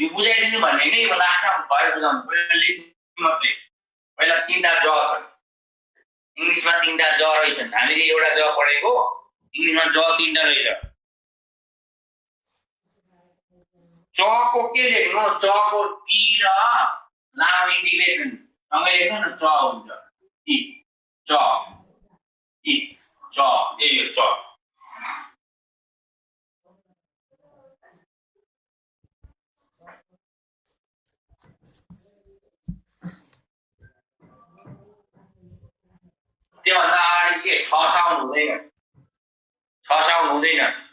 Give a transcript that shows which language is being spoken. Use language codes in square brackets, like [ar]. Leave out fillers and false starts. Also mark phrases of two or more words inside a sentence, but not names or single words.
[ne] यो बुझाइदिनु भन्ने नै यो लास्टमा भयो बुझाउनु। पहिला लेख्नु मात्रै, पहिला तीनटा ज छन् इङ्ग्लिसमा, तीनटा ज रहेछन्। हामीले एउटा ज पढेको, इङ्ग्लिसमा ज तीनटा रहेछ। चको के लेख्नु, चको टी र लामो इन्टिग्रेसन सँगै लेख्नु न, च हुन्छ। टी च टी च, यही हो च। त्योभन्दा अगाडि के छ साउन्ड हुँदैन, छ साउन्ड हुँदैन।